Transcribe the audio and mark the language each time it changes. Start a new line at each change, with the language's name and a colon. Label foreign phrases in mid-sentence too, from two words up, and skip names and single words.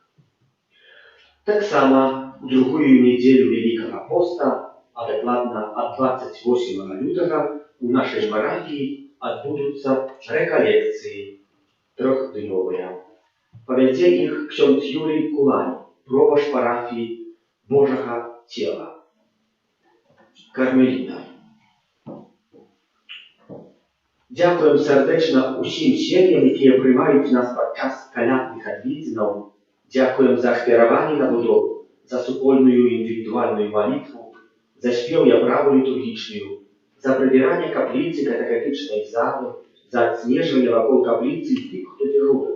Belarusian: Таксама у другую нядзелю Вялікага поста, а дакладна ад 28 лютага, у нашай парафіі адбудуцца рэкалекцыі трохднёвыя. Павядзе іх ксёндз Юрый Кулань, пробаш парафіі Божага цела. Кармеліта.
Ukrainian: Дякуємо сердечно усім сім'ям, які приймають нас підчас колядних відвідинів. Дякуємо за ахвярование на будову, за супольную індивідуальну молитву, за спів і праву літургічну, за прибирання каплиці катехетичної зали, за
Russian: отснеживание вокруг
Ukrainian: каплиці тих, хто дежурив.